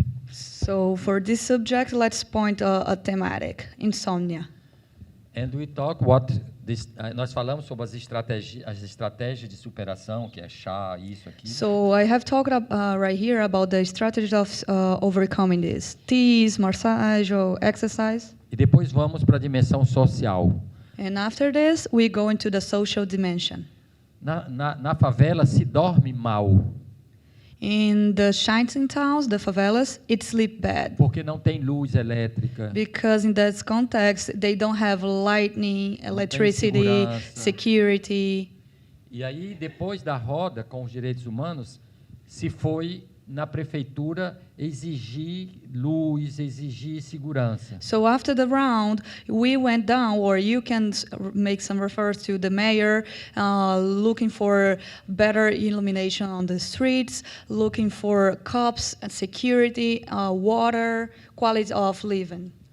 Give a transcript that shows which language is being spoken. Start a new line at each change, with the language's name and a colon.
English: So for this subject, let's point a thematic, insomnia. And we talk
Portuguese: nós falamos sobre as estratégias de superação, que é chá, isso aqui.
English: So I have talked right here about the strategies of overcoming this. Teas, massage, or exercise.
Portuguese: E depois vamos para a dimensão social.
English: And after this, we go into the social dimension.
Portuguese: Na favela se dorme mal.
English: In the shanty towns, the favelas, it sleep bad.
Portuguese: Porque não tem luz elétrica.
English: Because in that context, they don't have lightning, electricity, security.
Portuguese: E aí, depois da roda com os direitos humanos, se foi na prefeitura exigir luz, exigir segurança.
English: So after the round, we went down, or you can make some reference to the mayor, looking for better illumination on the streets, looking for cops and security, water, quality of living.